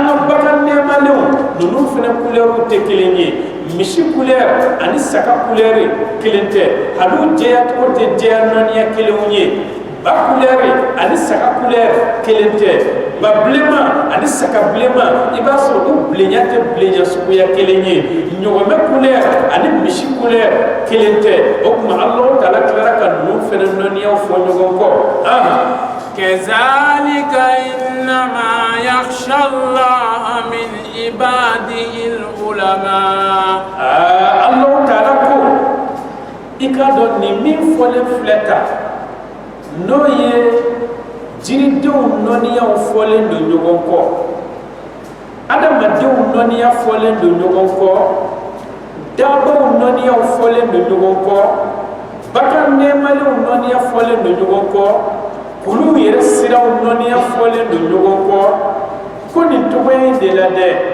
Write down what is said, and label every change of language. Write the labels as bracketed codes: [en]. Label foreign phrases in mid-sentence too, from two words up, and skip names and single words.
[bm] ka bagan nɛɛmalenw ninnu fana couleur tɛ kelen ye misi couleur ani saga couleur kelen tɛ hali u jɛyacogo tɛ jɛya nɔniya kelenw ye ba couleur ani saga couleur kelen tɛ ba bilenman ani saga bilenman i b'a sɔrɔ u bilenya tɛ bilenya suguya kelen ye ɲɔgɔnmɛ couleur ani misi couleur kelen tɛ o tuma Alahu Taala tilara ka ninnu fana nɔniyaw fɔ ɲɔgɔn kɔ [ar] كذلك إنما يخشى الله من عباده العلماء [bm] Alahu Taala ko i k'a dɔn nin min fɔlen filɛ tan n'o ye jiridenw nɔniyaw fɔlen don ɲɔgɔn kɔ adamadenw nɔniya fɔlen don ɲɔgɔn kɔ dabaw nɔniyaw fɔlen don ɲɔgɔn kɔ bagan nɛɛmalenw nɔniya fɔlen don ɲɔgɔn kɔ kuluw yɛrɛ siraw nɔniya fɔlen don ɲɔgɔn kɔ ko nin cogoya in de la dɛ